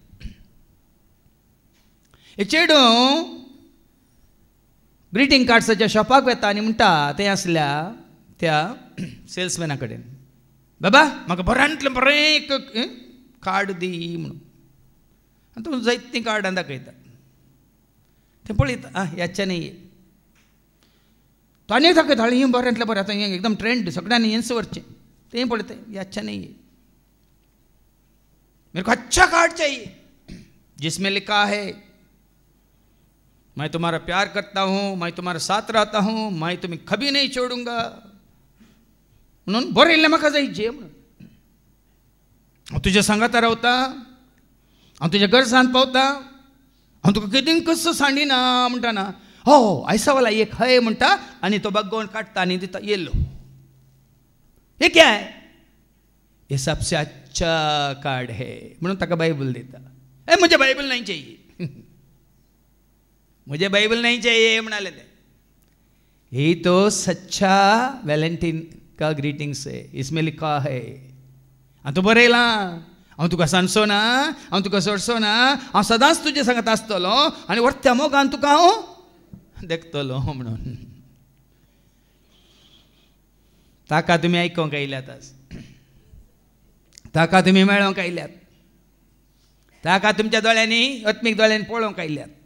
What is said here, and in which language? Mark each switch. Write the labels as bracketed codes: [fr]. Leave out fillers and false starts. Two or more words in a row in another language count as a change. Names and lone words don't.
[kok] एक चेडू ग्रिटींग कार्ड्साच्या शॉपाक वता आनी म्हणटा थंय आसल्या त्या सेल्समॅना कडेन, बाबा म्हाका बऱ्यांतलें बरें एक कार्ड दी म्हणून. आनी तूं जायतीं कार्डां दाखयता. तें पळयता, ह्याच्या नाही. तो आनी दाखयता, ही बऱ्यांतलें बरें आतां हें एकदम ट्रेंड सगळ्यांनी हेंच व्हरचें. तें पळयता, ह्याच्या नहीं. [hi] मेरे को अच्छा कार्ड चाहिए जिसमें लिखा है मैं तुम्हारा प्यार करता हूँ, मैं तुम्हारा साथ रहता हूँ, मैं तुम्हें कभी नहीं छोड़ूंगा [kok] म्हणून बरयल्लें म्हाका जाय जें म्हणून. हांव तुज्या सांगाता रावता, हांव तुज्या गरजांत पावता, हांव तुका केदीं कसो सांडिना म्हणटाना हो [hi] ऐसा वाला एक है [kok] म्हणटा आनी तो बगोवन काडटा आनी दिता येल्लो. [hi] ये क्या है? ये सबसे अच्छा कार्ड है [kok] म्हणून ताका बायबल दिता. [hi] ए मुझे बायबल नहीं चाहिए. मुझे बाइबल नहीं चाहिए [kok] म्हणाले ते. [hi] ही तो सच्चा वॅलेंटाईन का ग्रीटिंग्स है. इसमें लिखा है. [kok] आणि तू बरयला हांव तुका सांगसो ना, हांव तुका सोडसो ना, हांव सदांच तुजे सांगत आसतलो आनी वरत्या मोगान तुका हांव देखतलो म्हणून. ताका तुमी आयकोंक आयल्यात आज. ताका तुमी मेळोंक आयल्यात. ताका तुमच्या दोळ्यांनी आत्मीक दोळ्यांनी पळोवंक आयल्यात.